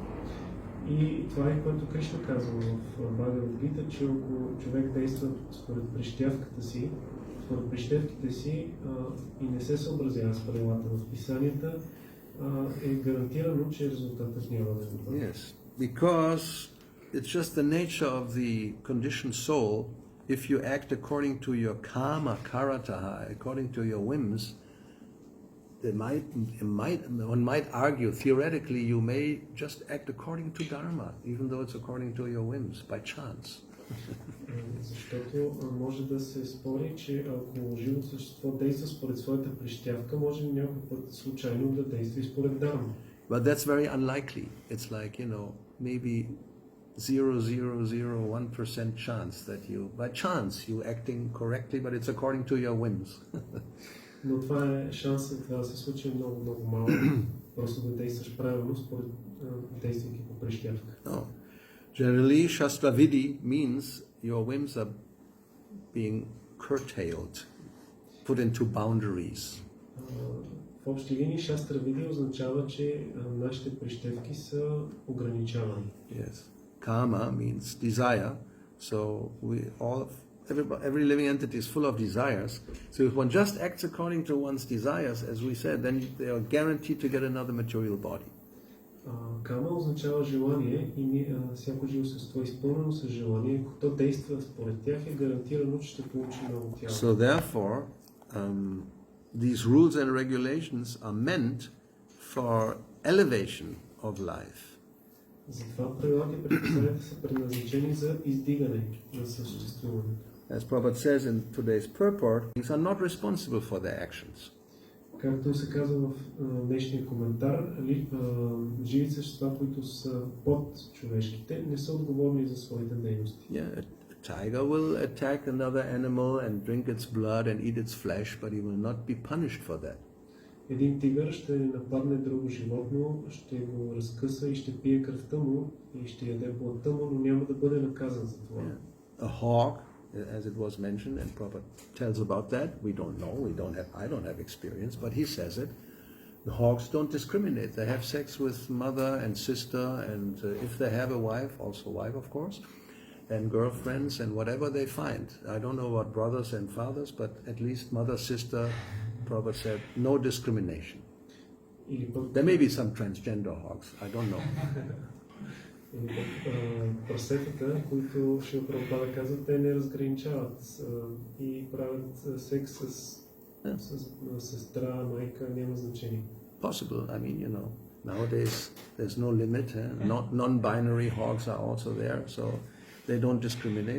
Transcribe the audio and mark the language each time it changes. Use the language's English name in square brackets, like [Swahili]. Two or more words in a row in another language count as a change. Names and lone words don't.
[Bulgarian] И това е което Кришна казва в Бхагавад Гита, че ако човек действа според прищевките си и не се съобразява с правилата в писанията, е гарантирано, че резултатът няма да е добър. [English] Yes, because it's just the nature of the conditioned soul. If you act according to your karma, karataha, according to your whims, one might argue, theoretically, you may just act according to dharma, even though it's according to your whims, by chance. [Bulgarian] Защото може да се спори, че ако живото същество действа според своята прищявка, може някой път случайно да действа и според дарма. [English] But that's very unlikely. It's like, maybe 0.001% chance that by chance you acting correctly, but it's according to your whims. [Bulgarian] Но това е шансът да се случи много, много малко. Просто да действаш правилно според действайки по прищявка. [English] No. Generally, Shastravidi means your whims are being curtailed, put into boundaries. [Bulgarian] В общи линии Шастравиди означава, че нашите прищевки са ограничавани. [English] Yes. Karma means desire. So every living entity is full of desires. So if one just acts according to one's desires, as we said, then they are guaranteed to get another material body. [Bulgarian] Кама означава желание и всяко живо същество е изпълнено с желание. Ако то действа според тях, е гарантирано, че ще получи ново тяло. [English] So therefore, these rules and regulations are meant for elevation of life. [Bulgarian] Затова правилата и предписанията са предназначени за издигане на съществуването. [English] As Prabhupada says in today's purport, things are not responsible for their actions. [Bulgarian] Както се казва в днешния коментар, живи същества, които са под човешките, не са отговорни за своите дейности. [English] Yeah, a tiger will attack another animal and drink its blood and eat its flesh, but he will not be punished for that. [Bulgarian] Един тигър ще нападне друго животно, ще го разкъса и ще пие кръвта му и ще яде плътта му, но няма да бъде наказан за това. [English] Yeah. A hawk, as it was mentioned, and Prabhupada tells about that. We don't know. I don't have experience, but he says it. The hawks don't discriminate. They have sex with mother and sister, and if they have a wife, also wife, of course, and girlfriends and whatever they find. I don't know about brothers and fathers, but at least mother, sister, Prabhupada said, no discrimination. There may be some transgender hawks. I don't know. [Bulgarian] Прасетата, които Шрила Прабхупада казва, те не разграничават и правят секс с сестра, майка, няма значение. [English] Possible. I mean, nowadays there's no limit. Non-binary hawks are also there, so they don't discriminate.